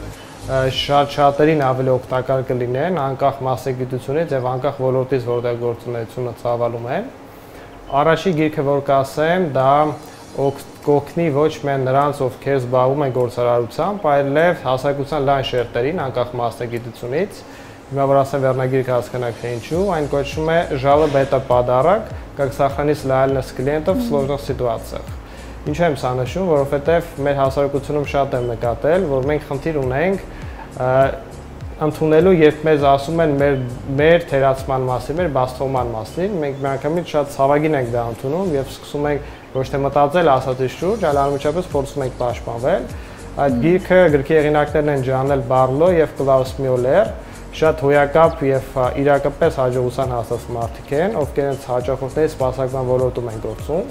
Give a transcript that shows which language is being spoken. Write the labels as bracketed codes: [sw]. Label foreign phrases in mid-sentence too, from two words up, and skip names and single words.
[hy] շատերին ավելի օգտակար կլինեն, անկախ մասնագիտությունից եւ անկախ ոլորտից, որտեղ գործունեությունը ծավալում են։ Առաջի գիրքը, որ կասեմ, դա կօգնի ոչ միայն նրանց, ովքեր զբաղվում են գործարարությամբ, այլև հասարակության լայն շերտերին, անկախ մասնագիտությունից։ Հիմա որ ասեմ վերնագիրքը հասկանաք թե ինչու, այն կոչվում է [ru] «Жалоба это подарок, как сохранить лояльность клиентов в сложных ситуациях»։ [hy] Ինչու եմ սա նշում, որովհետև մեր հասարակությունում շատ եմ նկատել, որ մենք խնդիր ունենք ընդունելու, երբ մեզ ասում են մեր թերացման մասին, մեր բացթողման մասին, մենք միանգամից շատ ցավագին ենք դա ընդունում եւ սկսում ենք ոչ թե մտածել ասածի շուրջ, այլ անմիջապես փորձում ենք պաշտպանվել։ Այդ գրքի հեղինակներն են Ջանել Բարլո եւ Կլաուս Մյուլեր, շատ հոյակապ եւ իրակապես հաջողության հասած մարդիկ են, ովքեր հենց հաճախորդների սպասարկման ոլորտում են գործում։